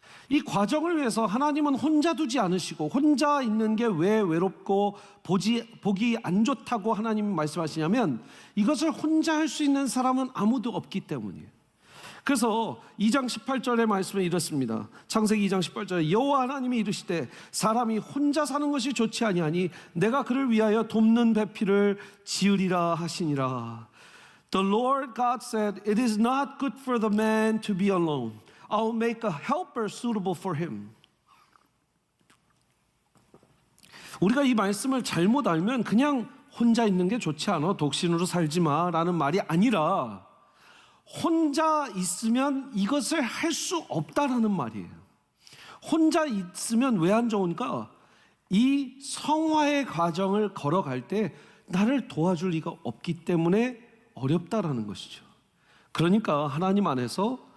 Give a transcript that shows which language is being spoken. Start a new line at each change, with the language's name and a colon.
Korean: 이 과정을 위해서 하나님은 혼자 두지 않으시고, 혼자 있는 게 왜 외롭고 보기 안 좋다고 하나님이 말씀하시냐면 이것을 혼자 할 수 있는 사람은 아무도 없기 때문이에요. 그래서 2장 18절의 말씀은 이렇습니다. 창세기 2장 18절에 여호와 하나님이 이르시되 사람이 혼자 사는 것이 좋지 아니하니 내가 그를 위하여 돕는 배필을 지으리라 하시니라.
English: The Lord God said, it is not good for the man to be alone. I'll make a helper suitable for him.
Korean: 우리가 이 말씀을 잘못 알면 그냥 혼자 있는 게 좋지 않아, 독신으로 살지 마라는 말이 아니라 혼자 있으면 이것을 할 수 없다라는 말이에요. 혼자 있으면 왜 안 좋은가? 이 성화의 과정을 걸어갈 때 나를 도와줄 리가 없기 때문에 어렵다라는 것이죠. 그러니까 하나님 안에서